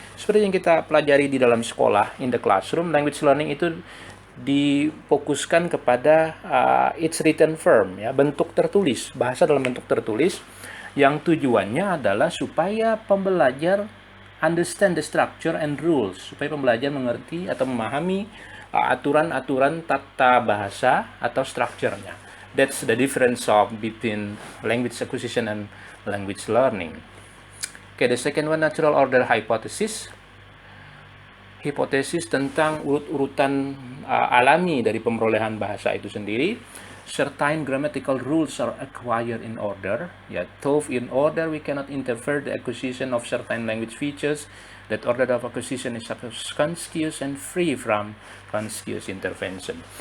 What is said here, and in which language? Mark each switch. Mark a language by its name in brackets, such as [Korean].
[Indonesian] Seperti yang kita pelajari di dalam sekolah, [English] in the classroom, [Indonesian] language learning itu difokuskan kepada [English] its written form, [Indonesian] ya, bentuk tertulis, bahasa dalam bentuk tertulis, yang tujuannya adalah supaya pembelajar [English] understand the structure and rules, [Indonesian] supaya pembelajar mengerti atau memahami aturan-aturan tata bahasa atau strukturnya. [English] That's the difference between language acquisition and language learning. Okay, the second one, natural order hypothesis. [Indonesian] Hipotesis tentang urut-urutan alami dari pemerolehan bahasa itu sendiri. [English] Certain grammatical rules are acquired in order. Yeah, though in order we cannot interfere the acquisition of certain language features. That order of acquisition is conscious and free from conscious intervention.